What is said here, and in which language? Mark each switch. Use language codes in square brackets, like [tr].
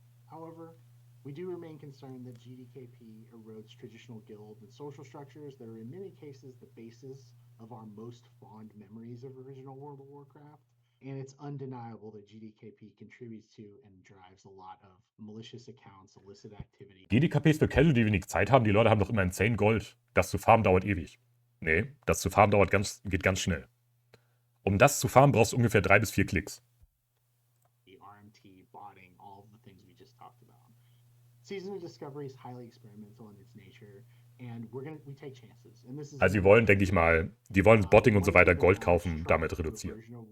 [en] However, we do remain concerned that GDKP erodes traditional guild and social structures that are in many cases the basis of our most fond memories of original World of Warcraft. And it's undeniable that GDKP contributes to and drives a lot of malicious accounts, illicit activity. [de] GDKPs für Casual, die wenig Zeit haben, die Leute haben doch immer insane Gold. Das zu farmen dauert ewig. Nee, das zu farmen geht ganz schnell. Um das zu farmen, brauchst du ungefähr 3 bis 4 Klicks. [en] RMT, botting, all of the things we just talked about. Season of Discovery is highly experimental in its nature, and we take chances. And this is [de] Also die wollen, denke ich mal, die wollen Botting und so weiter, Gold kaufen, damit reduzieren.